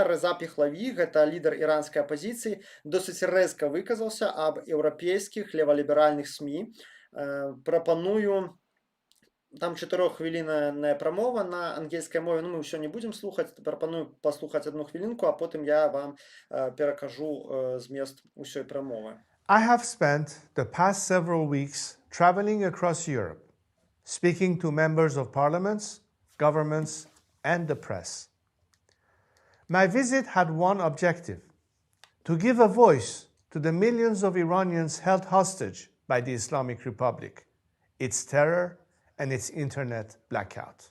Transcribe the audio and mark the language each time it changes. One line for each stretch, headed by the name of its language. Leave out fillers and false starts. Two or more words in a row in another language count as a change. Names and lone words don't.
Belarusian: Рэза Пехлаві, гэта лідар іранскай апазіцыі, досыць рэзка выказаўся аб еўрапейскіх леваліберальных СМІ. Прапаную, там 4-хвілінная прамова на ангельскай мове, ну мы ўсё не будзем слухаць, прапаную паслухаць 1 хвілінку, а потым я вам перакажу змест усёй прамовы.
English: I have spent the past several weeks traveling across Europe, speaking to members of parliaments, governments, and the press. My visit had one objective: to give a voice to the millions of Iranians held hostage by the Islamic Republic, its terror, and its internet blackout.